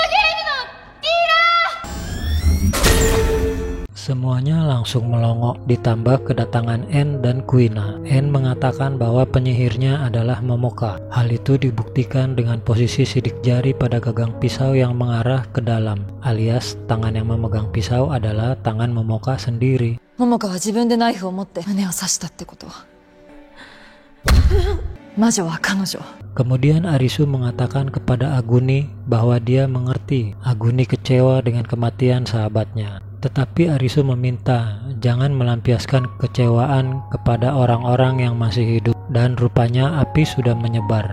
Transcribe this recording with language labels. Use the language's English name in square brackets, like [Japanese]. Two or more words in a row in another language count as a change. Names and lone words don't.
[Indonesian] Semuanya langsung melongo, ditambah kedatangan N dan Kuina. N mengatakan bahwa penyihirnya adalah Momoka. Hal itu dibuktikan dengan posisi sidik jari pada gagang pisau yang mengarah ke dalam, alias tangan yang memegang pisau adalah tangan Momoka sendiri. [Japanese] 桃香は自分でナイフを持って胸を刺したってことは魔女は彼女。 [Indonesian] Kemudian Arisu mengatakan kepada Aguni bahwa dia mengerti. Aguni kecewa dengan kematian sahabatnya, tetapi Arisu meminta jangan melampiaskan kekecewaan kepada orang-orang yang masih hidup, dan rupanya api sudah menyebar.